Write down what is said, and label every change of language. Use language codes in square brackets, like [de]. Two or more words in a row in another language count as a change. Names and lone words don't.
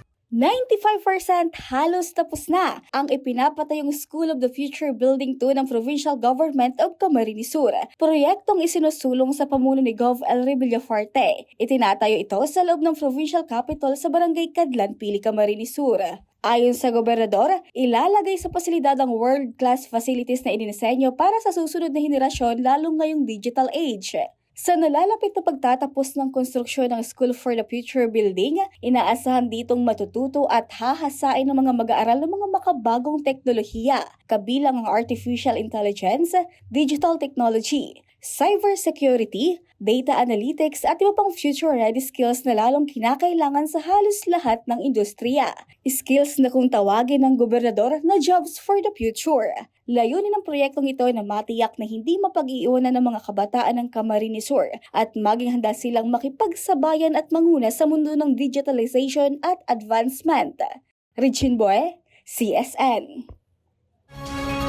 [tl] 95% halos tapos na ang ipinapatayong School of the Future Building 2 ng Provincial Government of Camarines Sur. Proyektong isinusulong sa pamuno ni Gov. Elry Villafarte. Itinatayo ito sa loob ng Provincial Capital sa Barangay Cadlan, Pili, Camarines Sur. Ayon sa gobernador, ilalagay sa pasilidad ang [en] world-class facilities [tl] na idinisenyo para sa susunod na henerasyon lalong ngayong [en] digital age. [tl] Sa nalalapit na pagtatapos ng konstruksyon ng School for the Future Building, inaasahan ditong matututo at hahasain ng mga mag-aaral ng mga makabagong teknolohiya, kabilang ang [en] artificial intelligence, digital technology, cybersecurity, data analytics [tl] at iba pang [en] future-ready skills [tl] na lalong kinakailangan sa halos lahat ng industriya. Skills na kung tawagin ng gobernador na [en] jobs for the future. [tl] Layunin ng proyektong ito na matiyak na hindi mapag-iiwanan ng mga kabataan ng Camarines Sur at maging handa silang makipagsabayan at manguna sa mundo ng digitalization at advancement. Regine Boy, CSN.